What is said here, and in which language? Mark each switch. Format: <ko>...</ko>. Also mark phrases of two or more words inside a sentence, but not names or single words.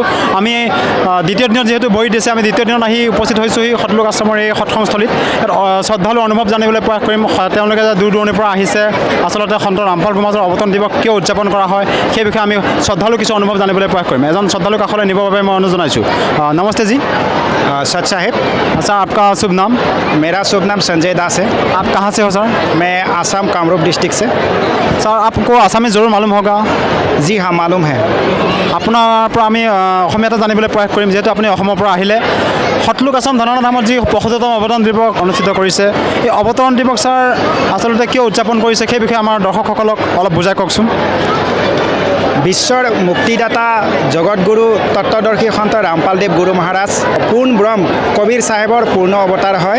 <as>আমি দ্বিতীয় দিনত যিহেতু বহি দিছে আমি দ্বিতীয় দিনত আহি উপস্থিত হৈছোঁহি সতলোক আশ্ৰমৰ এই সৎসংস্থলীত। শ্ৰদ্ধালু অনুভৱ জানিবলৈ প্ৰয়াস কৰিম তেওঁলোকে যে দূৰ দূৰণিৰ পৰা আহিছে, আচলতে সন্ত ৰামপাল গোমাজৰ অৱতৰণ দিৱস কিয় উদযাপন কৰা হয় সেই বিষয়ে আমি শ্ৰদ্ধালু কিছু অনুভৱ জানিবলৈ প্ৰয়াস কৰিম। এজন শ্ৰদ্ধালু কাষলৈ নিবৰ বাবে মই অনুৰোধ জনাইছোঁ।</as> <hi>नमस्ते जी। सच साहेब। अच्छा, आपका शुभ नाम? मेरा शुभ नाम संजय दास है। आप कहाँ से हो सर? मैं आसाम कामरूप डिस्ट्रिक्ट से। सर आपको आसामी जरूर मालूम होगा। जी हाँ, मालूम है।</hi> <as>আপোনাৰ পৰা আমি অসমীয়াতে জানিবলৈ প্ৰয়াস কৰিম, যিহেতু আপুনি অসমৰ পৰা আহিলে। সতলোক আশ্ৰম ধনানা ধামত যি 75তম অৱতৰণ দিৱস অনুষ্ঠিত কৰিছে, এই অৱতৰণ দিৱস ছাৰ আচলতে কিয় উদযাপন কৰিছে সেই বিষয়ে আমাৰ দৰ্শকসকলক অলপ বুজাই কওকচোন। বিশ্বৰ মুক্তিদাতা জগতগুৰু তত্ত্বদৰ্শী সন্ত ৰামপালদেৱ গুৰু মহাৰাজ পূৰ্ণ ব্ৰহ্ম কবিৰ চাহেবৰ পূৰ্ণ অৱতাৰ হয়।</as>